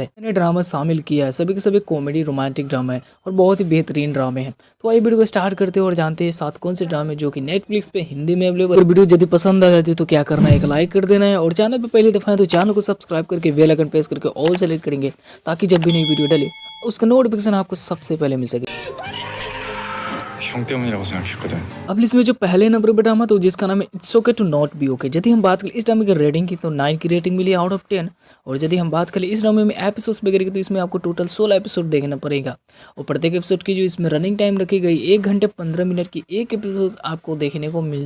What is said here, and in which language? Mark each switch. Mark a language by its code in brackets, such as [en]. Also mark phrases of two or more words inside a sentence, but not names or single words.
[hi] मैंने ड्रामा शामिल किया है, सभी के सभी [en] comedy romantic drama [hi] है और बहुत ही बेहतरीन ड्रामे हैं। तो आइए वीडियो को स्टार्ट करते हैं और जानते हैं 7 कौन से ड्रामे जो कि नेटफ्लिक्स पे हिंदी में अवेलेबल है। और वीडियो यदि पसंद आ जाती है तो क्या करना है, एक लाइक कर देना है और चैनल पर पहली दफा है तो चैनल को सब्सक्राइब करके [en] bell icon press [hi] करके [en] all select [hi] करेंगे ताकि जब भी नई वीडियो डले उसका नोटिफिकेशन आपको सबसे पहले मिल सके। [ko] 형 때문이라고 생각했거든. [hi] अब इसमें जो पहले नंबर पर ड्रामा तो जिसका नाम है इट्स ओके टू नॉट बी ओके। यदि हम बात करें इस ड्रामे की रेटिंग की तो 9 की रेटिंग मिली [en] out of [hi] 10। और यदि हम बात करें इस ड्रामे में एपिसोड्स वगैरह की तो इसमें आपको टोटल 16 एपिसोड देखना पड़ेगा और प्रत्येक एपिसोड की जो इसमें [en] running time [hi] रखी गई 1 घंटे 15 मिनट की एक एपिसोड आपको देखने को मिल जाए।